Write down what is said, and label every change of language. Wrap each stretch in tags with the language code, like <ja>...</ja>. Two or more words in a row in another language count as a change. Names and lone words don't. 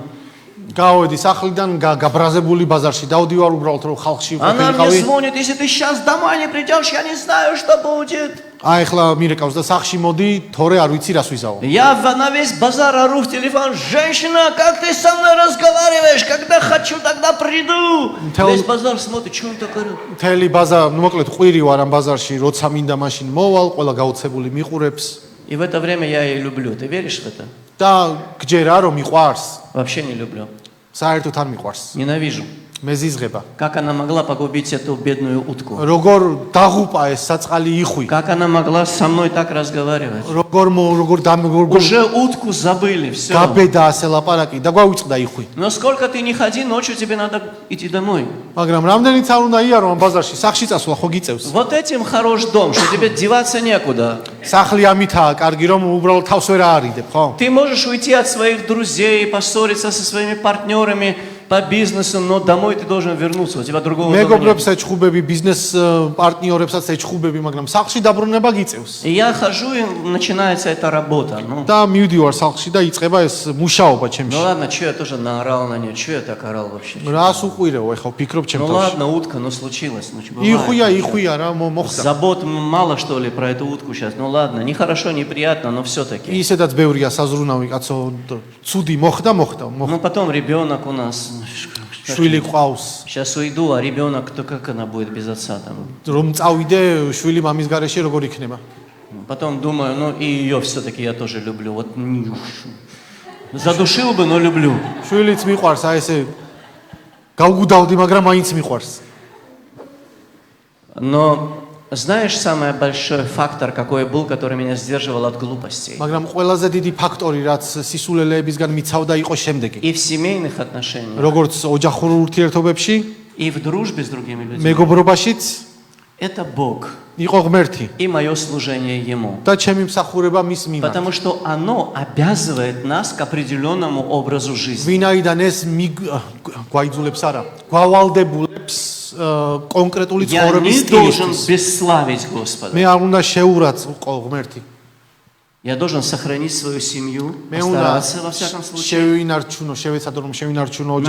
<ka>გავედი სახლიდან გაბრაზებული ბაზარში, დავდივარ უბრალოდ რომ ხალხში</ka> <ru>Она мне</ru> <ka>ყოფილიყავი.</ka> <ru>звонит, если ты сейчас домой не придешь, я не знаю, что будет.</ru> <ka>აი ახლა მირეკავს და сахში მოდი, თორე არ ვიცი რას ვიზაო.</ka> <ru>Я на весь базар ору в телефон: женщина, как ты со мной разговариваешь? Когда хочу, тогда приду. Весь базар смотрит, что он так орет.</ru> <ka>მთელი ბაზა, ну მოკლედ ყვირი ვარ ამ ბაზარში, როცა მინდა მაშინ მოვალ, ყველა გაოცებული მიყურებს</ka> <ru>И в это время я ее люблю. Ты веришь в это?</ru> <ka>და გჯერა რომ მიყვარს,</ka> <ru>Вообще не люблю.</ru> <ka>საერთოდ არ მიყვარს.</ka> <ru>Ненавижу.</ru> <ka>მეზიზღება.</ka> <ru>Как она могла погубить эту бедную утку?</ru> <ka>როგორ დაღუპა ეს საწყალი იხვი.</ka> <ru>Как она могла со мной так разговаривать?</ru> <ka>როგორ</ka> <ru>Уже утку забыли, все.</ru> <ka>გაბედა ასე ლაპარაკი და გვავიწყდა იხვი.</ka> <ru>Но сколько ты не ходи, ночью тебе надо идти домой.</ru> <ka>მაგრამ რამდენიც არ უნდა იარო ამ ბაზარში, სახში წასვლა ხო გიწევს.</ka> <ru>Вот этим хорош дом, что тебе деваться некуда.</ru> <ka>სახლი ამითაა კარგი, რომ უბრალოდ თავს ვერ აარიდებ, ხო?</ka> <ru>Ты можешь уйти от своих друзей, поссориться со своими партнерами по бизнесу, но домой ты должен вернуться. У тебя другого дома нет.</ru> <ka>მეგობრებს ეჭხუბები, ბიზნეს პარტნიორებსაც ეჭხუბები, მაგრამ სახლში დაბრუნება გიწევს.</ka> <ru>И я хожу, и начинается эта работа. Ну</ru> <ka>და მივდივარ სახლში და იწყება ეს მუშაობა ჩემში.</ka> <ru>ладно, что я тоже наорал на нее, что я так орал вообще?</ru> <ka>რას უყვირეო, ეხლა ვფიქრობ</ka> <ru>Ну</ru> <ka>ჩემ თავში.</ka> <ru>ладно, утка, ну случилось. Ну, бывает.</ru> <ka>იხვია რა მოხდა.</ka> <ru>Забот мало, что ли, про эту утку сейчас. Ну ладно, нехорошо, неприятно, но все-таки.</ru> <ka>ისედაც ბევრია საზრუნავი კაცო, ცუდი моხდა.</ka> <ru>Ну потом ребенок у нас.</ru> <ka>შვილი ყავს.</ka> <ru>Сейчас уйду, а ребенок, то как она будет без отца там?</ru> <ka>რომ წავიდე, შვილი მამის garaში როგორ იქნება?</ka> <ru>Потом думаю, ну и ее все-таки я тоже люблю. Вот задушил бы, но люблю.</ru> <ka>შვილიც მიყვარს, აი ესე გავგუდავდი, მაგრამ მაინც მიყვარს.</ka> <ru>Но знаешь, самый большой фактор, какой был, который меня сдерживал от глупостей?</ru> <ka>მაგრამ ყველაზე დიდი ფაქტორი, რაც სისულელეებისგან მიცავდა, იყო შემდეგი.</ka> <ru>И в семейных отношениях,</ru> <ka>როგორც ოჯახურ ურთიერთობებში,</ka> <ru>и в дружбе с другими людьми.</ru> <ka>მეგობრობაშიც</ka> <ru>Это Бог</ru> <ka>იყო ღმერთი</ka> <ru>и мое служение Ему.</ru> <ka>და ჩემი მსახურება მის მიმართ.</ka> <ru>Потому что оно обязывает нас к определенному образу жизни.</ru> <ka>ვინაიდან ეს გვაიძულებს არა, გვავალდებულებს კონკრეტული</ka> <ru>Я</ru> <ka>ცხოვრების</ka> <ru>не должен</ru> <ka>სტილისთვის.</ka> <ru>бесславить Господа.</ru> <ka>მე არ უნდა შეურაცხყო ღმერთი.</ka> <ru>Я должен сохранить свою семью,</ru> <ka>მე უნდა</ka> <ru>постараться во всяком случае,</ru> <ka>შევინარჩუნო, შევეცადო რომ შევინარჩუნო ოჯახი.</ka>